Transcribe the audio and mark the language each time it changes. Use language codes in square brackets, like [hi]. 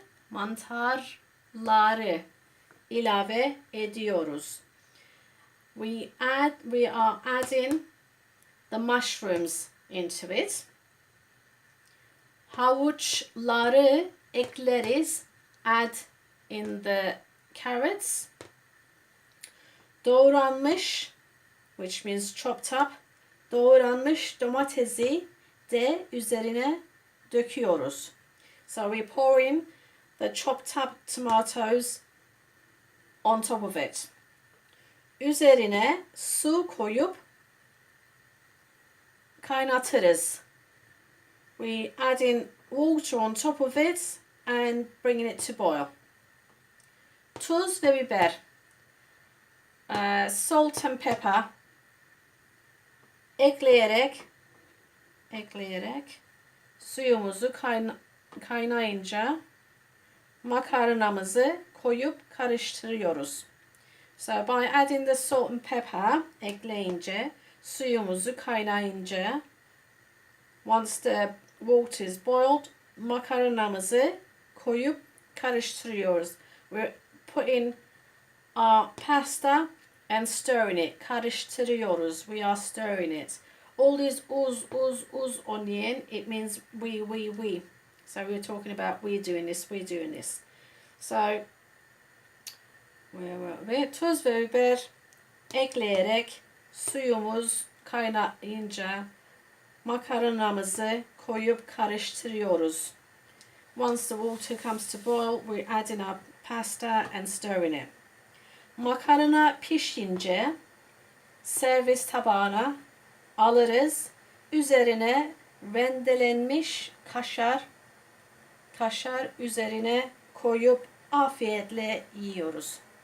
[tr] Mantarları ilave ediyoruz. [en] We are adding the mushrooms into it. [tr] Havuçları ekleriz. [en] Add in the carrots. Doğranmış, which means chopped up. [tr] Doğranmış domatesi de üzerine döküyoruz. [en] So we pour in the chopped up tomatoes on top of it. [tr] Üzerine su koyup kaynatırız. [en] We add in water on top of it and bringing it to boil. [tr] Tuz ve biber. [en] Salt and pepper. [tr] Ekleyerek suyumuzu kaynayınca makarinamızı koyup karıştırıyoruz. [en] So by adding the salt and pepper, [tr] ekleyince, suyumuzu kaynayınca, [en] once the water is boiled, [tr] makarinamızı koyup karıştırıyoruz. [en] We're putting our pasta and stirring it. Karıştırıyoruz. We are stirring it. All these uz on the end, it means we. So we're talking about we're doing this. So [tr] Ve tuz ve biber ekleyerek suyumuz kaynayınca makaronamızı koyup karıştırıyoruz. [en] Once the water comes to boil, we're adding our pasta and stirring it. [tr] Makarna pişince servis tabağına alırız. Üzerine rendelenmiş kaşar üzerine koyup afiyetle yiyoruz.